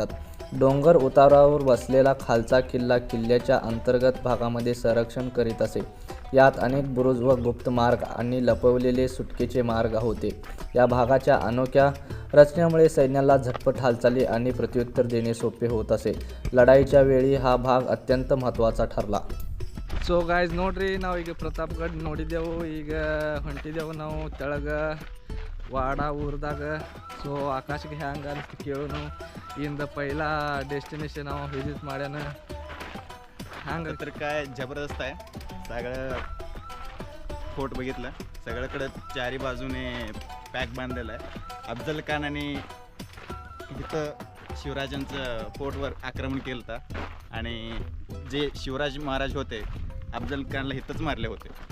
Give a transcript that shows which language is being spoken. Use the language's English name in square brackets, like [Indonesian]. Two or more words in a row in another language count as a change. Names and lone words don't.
[Marathi] डोंगर उतारावर बसलेला खालचा किल्ला किल्ल्याच्या अंतर्गत भागामध्ये संरक्षण करीत असे. यात अनेक बुरुज व गुप्त मार्ग आणि लपवलेले सुटकेचे मार्ग होते. या भागाच्या अनोख्या रचनेमुळे सैन्याला झटपट हालचाली आणि प्रत्युत्तर देणे सोपे होत असे. लढाईच्या वेळी हा भाग अत्यंत महत्त्वाचा ठरला. [English] so guys [Kannada] ನೋಡ್ರಿ ನಾವು ಈಗ ಪ್ರತಾಪ್ಗಢ ನೋಡಿದ್ದೆವು. ಈಗ ಹೊಂಟಿದ್ದೆವು ನಾವು ತೆಳಗ ವಾಡ ಊರದಾಗ. ಸೊ ಆಕಾಶಕ್ಕೆ ಹ್ಯಾಂಗೆ ಅನಿಸ್ತು ಕೇಳೋನು. ಇಂದ [Marathi] पहिला डेस्टिनेशन [Kannada] ನಾವು विजिट ಮಾಡ್ಯಾನ. हँग [Marathi] तर काय जबरदस्त आहे. सगळं फोर्ट बघितलं, सगळीकडे चारी बाजूने पॅक बांधलेलं आहे. अफजल खान आणि इथं शिवराजांचं फोर्टवर आक्रमण केलं होतं आणि जे शिवराज महाराज होते अफजल खानला इथंच मारले होते.